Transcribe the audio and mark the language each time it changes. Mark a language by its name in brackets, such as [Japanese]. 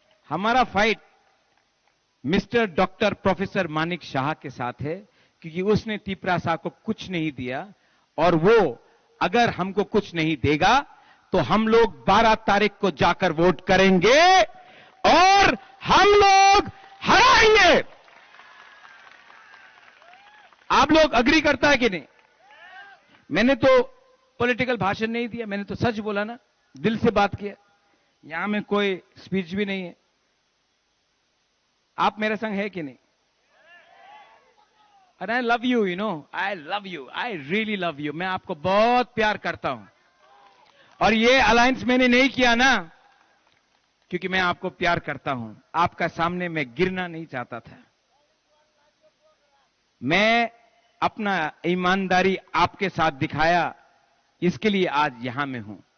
[Hindi] हमारा fight mister doctor professor Manik Shah के साथ है, क्योंकि उसने तिपरासा को कुछ नहीं दिया, और वो अगर हमको कुछ नहीं देगा तो हम लोग 12 तारीख को जाकर वोट करेंगे और हम लोग हराएंगे। आप लोग अग्री करता है कि नहीं? मैंने तो पॉलिटिकल भाषण नहीं दिया, मैंने तो सच बोला ना, दिल से बात किया। यहां में कोई स्पीच भी नहीं है। आप मेरे संग है कि नहीं? [English] And I love you, you know, I love you, I really love you. [Hindi] मैं आपको बहुत प्यार करता हूं। और ये अलायंस मैंने नहीं किया ना क्योंकि मैं आपको प्यार करता हूं, आपका सामने मैं गिरना नहीं चाहता था। मैं अपना ईमानदारी आपके साथ दिखाया, इसके लिए आज यहां मैं हूं।